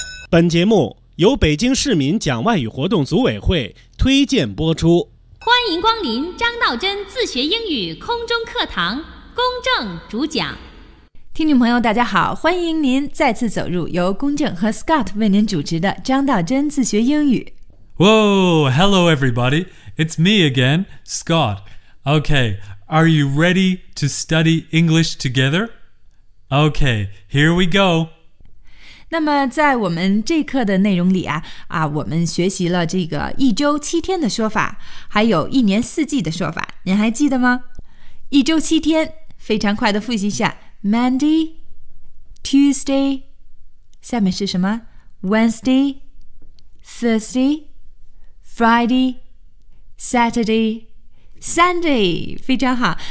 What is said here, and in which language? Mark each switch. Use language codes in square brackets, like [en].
[zh] 本节目由北京市民讲外语活动组委会推荐播出。欢迎光临张道真自学英语空中课堂，公正主讲。听众朋友大家好，欢迎您再次走入由公正和 Scott 为您主持的张道真自学英语。 [en] Whoa, hello everybody. It's me again, Scott. Okay, are you ready to study English together? Okay, here we go. [zh] 那么在我们这课的内容里 我们学习了这个一周七天的说法，还有一年四季的说法，您还记得吗？一周七天，非常快的复习一下 Monday, Tuesday, 下面是什么 Wednesday, Thursday,Friday, Saturday, Sunday, 非常好。